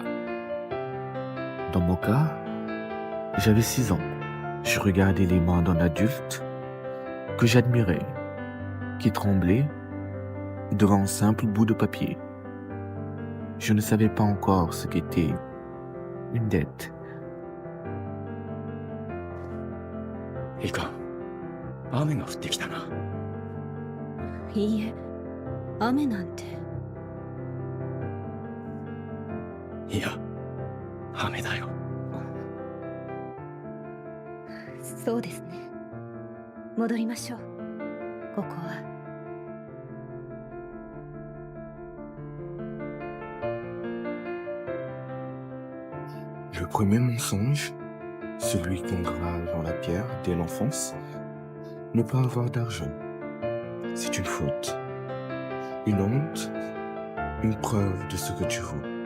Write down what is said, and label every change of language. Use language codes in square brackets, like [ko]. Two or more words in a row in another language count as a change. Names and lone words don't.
[fr] Dans mon cas, j'avais 6 ans. Je regardais les mains d'un adulte que j'admirais, qui tremblait devant un simple bout de papier. Je ne savais pas encore ce qu'était une dette. [ja] いかん。雨が降ってきたな。いいえ、雨なんて。いや、雨だよ。そうですね。戻りましょう。ここは。 [fr] Le premier mensonge, celui qu'on grave dans la pierre dès l'enfance, ne pas avoir d'argent. C'est une faute, une honte, une preuve de ce que tu vaux.